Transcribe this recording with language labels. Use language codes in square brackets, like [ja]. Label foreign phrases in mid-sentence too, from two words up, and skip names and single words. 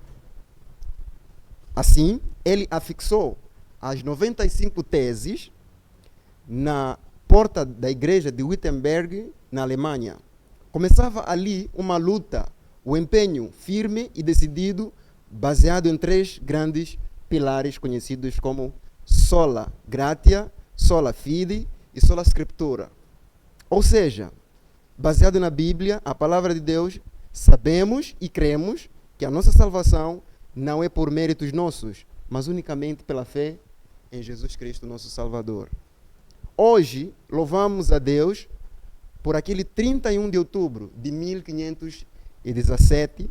[pt] Assim, ele afixou as 95 teses na porta da igreja de Wittenberg, na Alemanha. Começava ali uma luta, o empenho firme e decidido, baseado em 3 grandes pilares conhecidos como [la] sola gratia, sola fide [pt] e [la] sola scriptura. [pt] Ou seja, baseado na Bíblia, a palavra de Deus, sabemos e cremos que a nossa salvação não é por méritos nossos, mas unicamente pela fé em Jesus Cristo, nosso Salvador. Hoje, louvamos a Deus por aquele 31 de outubro de 1517.